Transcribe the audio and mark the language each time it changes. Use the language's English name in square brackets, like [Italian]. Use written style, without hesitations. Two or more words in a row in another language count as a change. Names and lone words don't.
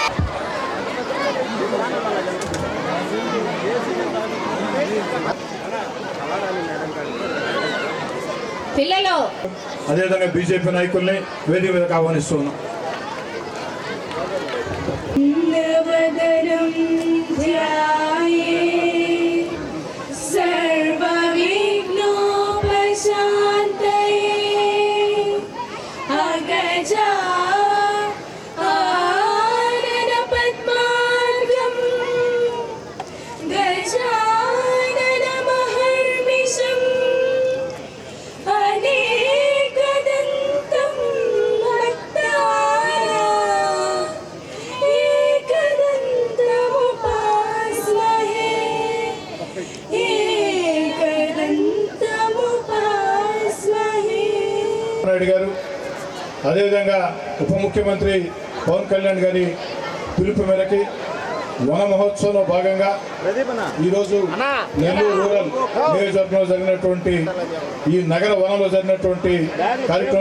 [Telugu] పిల్లలు అదేవిధంగా బీజేపీ నాయకుల్ని వేదిక మీదకి ఆహ్వానిస్తున్నాం. [Sanskrit] नवदनं ध्याये सर्वविघ्नोपशान्तये अगजा आननपद्मार्गं गजाननमहर्निशम् अनेकदन्तं भक्ताय एकदन्तमुपास्महे एकदन्तमुपास्महे [Telugu] నాయుడు గారు అదేవిధంగా ఉప ముఖ్యమంత్రి పవన్ కళ్యాణ్ గారి పిలుపు మేరకి వన మహోత్సవంలో భాగంగా ఈరోజు నెల్లూరు రూరల్ నియోజకవర్గంలో జరిగినటువంటి ఈ నగర వనంలో జరిగినటువంటి కార్యక్రమంలో